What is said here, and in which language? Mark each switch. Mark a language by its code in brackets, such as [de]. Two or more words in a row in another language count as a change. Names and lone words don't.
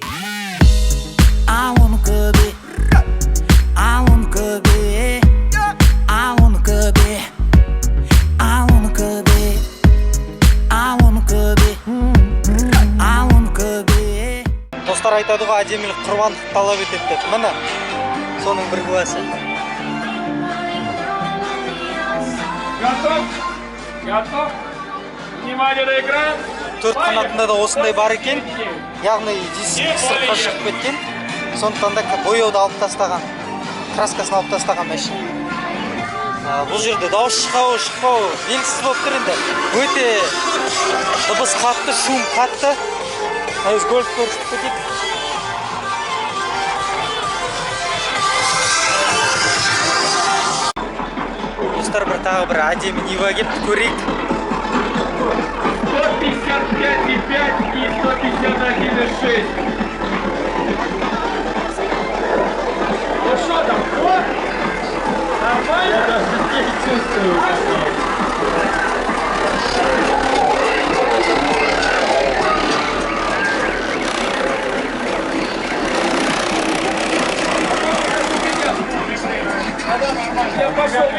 [kk] Ал оныкі би, ал оныкі би, ал оныкі би, ал оныкі би, ал оныкі би. Достар айтады ғой, әдемілік құрбандық талап етеді деп. Міне, соның бір куәсі. [ru] Готов? Внимание на экран. [kk] Төрт қанатында да осындай бар екен. Яғни диск сыртқа шығып кеткен. Сондықтан да бояуды алып тастаған, краскасын алып тастаған машина. Бұл жерде дауыс шықпау белгісіз болып тұр енді. Өте дыбыс қатты, шум қатты. Әйіз гольф көрсетіп кетеді. Достар, тағы бір әдемі Нива келіпті, көрейік. [ru] 155,5 и 151,6. Ну что там, нормально? Я даже не чувствую. Я пошел.